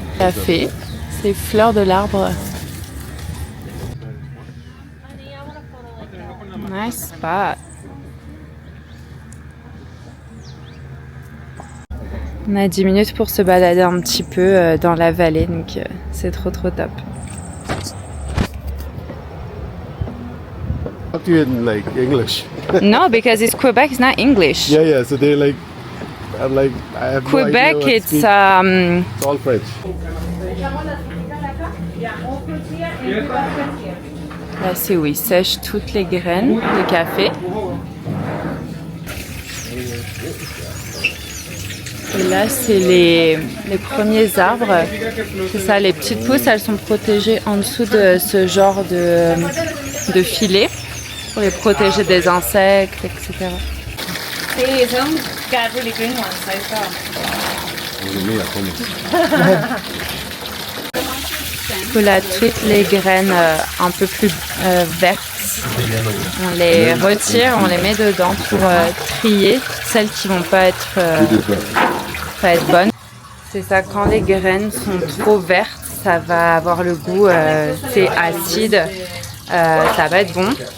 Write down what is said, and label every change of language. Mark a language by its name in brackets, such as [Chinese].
[French] Café, c'est fleurs de l'arbre. [English] Nice spot. [French] On a 10 minutes pour se balader un petit peu dans la vallée, donc c'est trop top. [English] Talk to you in like English. No, because it's Quebec, it's not English. Yeah. So they're like, I'm like, I have Quebec, no idea what to it's speak. It's all French. [French] Là, c'est où ils sèchent toutes les graines de café. Et là, c'est les premiers arbres. C'est ça, les petites pousses, elles sont protégées en dessous de ce genre de filet pour les protéger des insectes, etc. [English] See, some got really green ones, I saw. [French] Là, toutes les graines un peu plus vertes, on les retire, on les met dedans pour trier celles qui vont pas être bonnes. C'est ça, quand les graines sont trop vertes, ça va avoir le goût, c'est acide, ça va être bon.